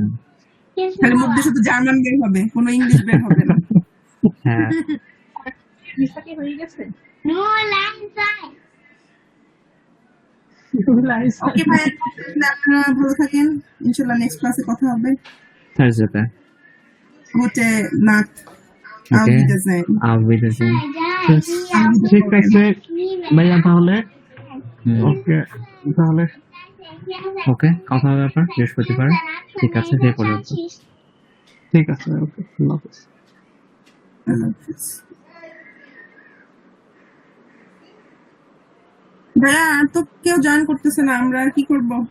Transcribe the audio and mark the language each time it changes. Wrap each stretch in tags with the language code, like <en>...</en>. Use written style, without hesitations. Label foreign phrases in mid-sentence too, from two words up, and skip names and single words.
<bn>খালি মধ্যে শুধু জার্মান বের হবে, কোনো ইংলিশ বের হবে না। হ্যাঁ। ভিসা কি হয়ে গেছে? ওকে ভাইয়া, আপনারা ভালো থাকেন, ইনশাল্লাহ</bn> <en>next class</en> <bn>কথা হবে। থার্সডেতে।</bn> <de>গute Nacht, auf ওকে, Wiedersehen. auf Wiedersehen।</de> <bn>ঠিক আছে ভাইয়া, তাহলে হুম, ওকে, তাহলে ওকে, কথা হবে আপনার বৃহস্পতিবার। ঠিক আছে, যে পর্যন্ত। ঠিক আছে, ওকে, আল্লাহ হাফেজ। আল্লাহ হাফেজ। ভাইয়া আর তো কেউ জয়েন করতেছে না, আমরা আর কি করব?</bn>